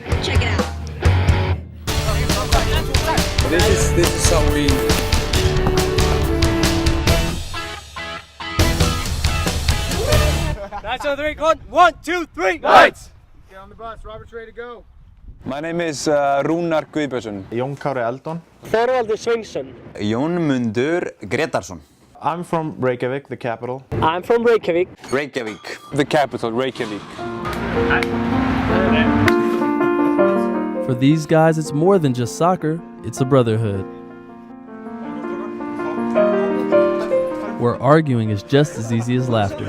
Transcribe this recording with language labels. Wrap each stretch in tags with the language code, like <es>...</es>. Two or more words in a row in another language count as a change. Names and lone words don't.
<en>Check it out. This is how we... That's on 3, go on. 1, 2, 3, lights! Get on the bus, Robert's ready to go. My name is Rúnar Guðbjörnsson. Jón Kári Eldon. Þorvaldur Sveinsson. Jónmundur Gretarsson. I'm from Reykjavik, the capital. I'm from Reykjavik. Reykjavik. The capital, Reykjavik. For these guys, it's more than just soccer, it's a brotherhood. Where arguing is just as easy as laughter.</en>